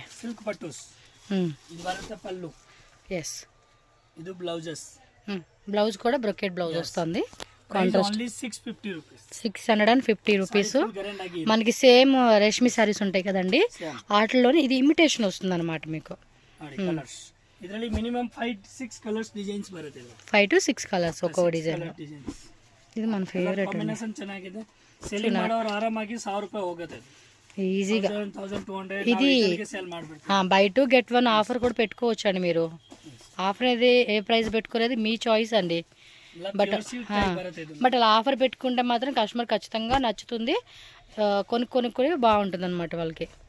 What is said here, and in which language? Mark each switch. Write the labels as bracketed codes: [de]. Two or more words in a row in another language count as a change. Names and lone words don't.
[te] సిల్క్ పట్టుస్. ఇది బರುತ್ತೆ పళ్ళు. ఎస్, ఇది బ్లౌజెస్. బ్లౌజ్ కూడా [en] brocade blouse [te] వస్తుంది. కాంట్రాస్ట్ [en] only 650 rupees. 650 rupees. [te] మనకి సేమ్ రేష్మి సారీస్ ఉంటాయి కదండి, వాటిలోనే ఇది ఇమిటేషన్ వస్తుంది అనమాట మీకు. కలర్స్ [kn] ಇದರಲ್ಲಿ ಮಿನಿಮಮ್ [te] 5-6 కలర్స్ డిజైన్స్ బರುತ್ತೆ. [en] 5 to 6 colors [te] ఒక్కొక్క డిజైన్. ఇది మన ఫేవరెట్ [kn] కాంబినేషన్ ಚೆನ್ನಾಗಿದೆ. సేలింగ్ ಮಾಡೋರು ಆರಾಮಾಗಿ 1000 ರೂಪಾಯಿ ಹೋಗುತ್ತೆ [te] ఈజీగా. 1200 ఇది [kn] సేల్ ಮಾಡ್ಬಿಡ್ತೀವಿ. [en] buy 2 get 1 offer [te] కూడా పెట్టుకోవచ్చు అండి మీరు. ఆఫర్ అనేది ఏ ప్రైస్ పెట్టుకోలేదు మీ చాయిస్ అండి. బట్ అలా ఆఫర్ పెట్టుకుంటే మాత్రం కస్టమర్ ఖచ్చితంగా నచ్చుతుంది, కొనుక్కొని బాగుంటుంది అనమాట వాళ్ళకి.